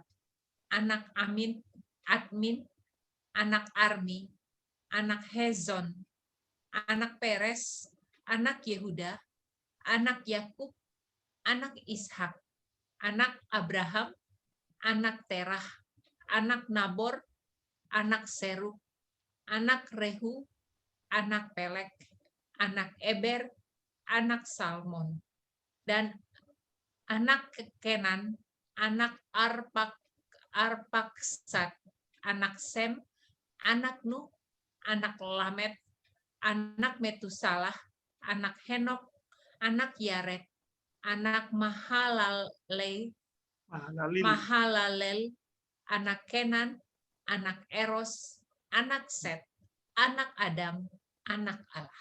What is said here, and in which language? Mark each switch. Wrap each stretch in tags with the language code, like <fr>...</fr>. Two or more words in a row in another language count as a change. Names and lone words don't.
<id>anak Admin, anak Arni, anak Hezon, anak Peres, anak Yehuda, anak Yakub, anak Ishak, anak Abraham, anak Terah, anak Nabor, anak Serug, anak Rehu, anak Pelek, anak Eber, anak Salmon, dan anak Kenan, anak Arpaksad, anak Sem, anak Nuh, anak Lamed, anak Metusalah, anak Henok, anak Yared, anak Mahalalel, anak Kenan, anak Eros, anak Set, anak Adam, anak Allah.</id>